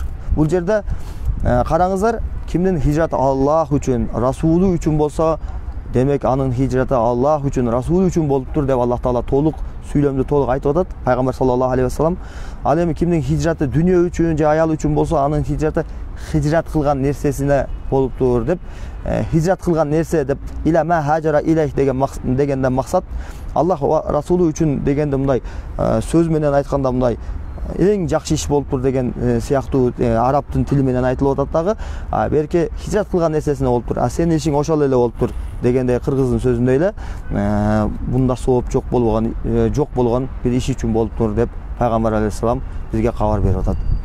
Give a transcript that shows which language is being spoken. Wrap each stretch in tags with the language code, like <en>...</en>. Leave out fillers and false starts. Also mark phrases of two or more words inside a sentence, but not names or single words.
<ky>Бул жерде караңыздар, кимдин хижраты Аллах үчүн, Расулу үчүн болсо, демек анын хижраты Аллах үчүн, Расулу үчүн болуптур деп Аллах Таала толук сүйлөмдү толук айтып атат. Пайгамбар</ky> <ar>صلى الله عليه وسلم.</ar> <ky>Ал эми кимдин хижраты дүнөө үчүн же аял үчүн болсо, анын хижраты хижрат кылган нерсесине болуптур деп, хижрат кылган нерсе деп</ky> <ar>إلى ما هاجر إليه</ar> <ky>дегенден максат Аллах Расулу үчүн дегенде мындай сөз менен айтканда мындай эң жакшы иш болуптур деген сыяктуу арабтын тили менен айтылып атат дагы. Берке хижрат кылган нерсесине болуптур. Сенин ишиң ошол эле болуптур дегенде кыргыздын сөзүндөй эле бунда сооп жок болгон бир иш үчүн болуптур деп Пайгамбар алейхиссалам бизге кабар берип атат.</ky>